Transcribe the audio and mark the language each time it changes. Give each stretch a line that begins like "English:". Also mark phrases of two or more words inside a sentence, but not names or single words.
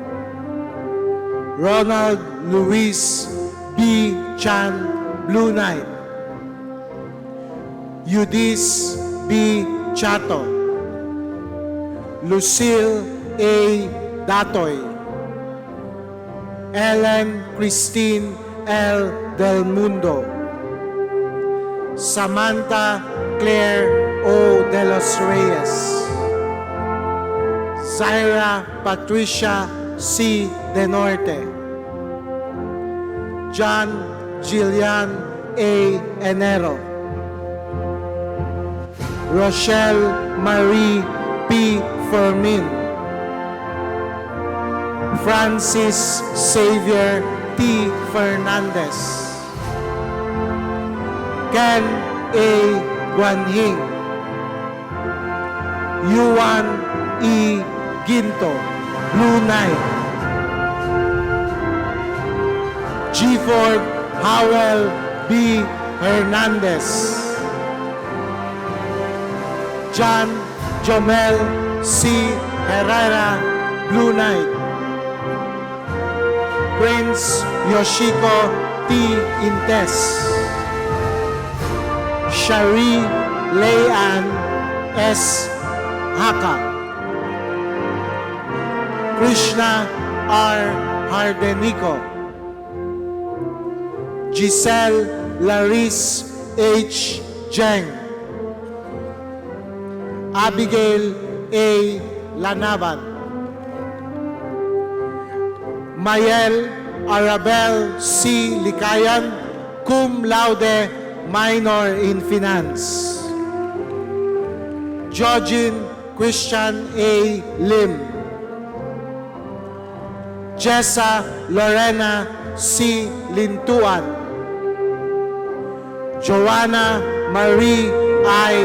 English: Ronald Luis B. Chan, Blue Knight. Eudis B. Chato. Lucille A. Datoy. Ellen Christine L. Del Mundo. Samantha Claire O. De Los Reyes. Zaira Patricia C. De Norte. John Gillian A. Enero. Rochelle Marie P. Fermin. Francis Xavier T. Fernandez. Ken A. Guanhing. Yuan E. Ginto, Blue Knight. Gifford Howell B. Hernandez. John Jomel C. Herrera, Blue Knight. Prince Yoshiko T. Intes. Shari Leanne S. Haka. Krishna R. Hardenico. Giselle Laris H. Jeng. Abigail A. Lanaban. Mayel Arabel C. Likayan, cum laude, minor in Finance. Georgine Christian A. Lim. Jessa Lorena C. Lintuan. Joanna Marie I.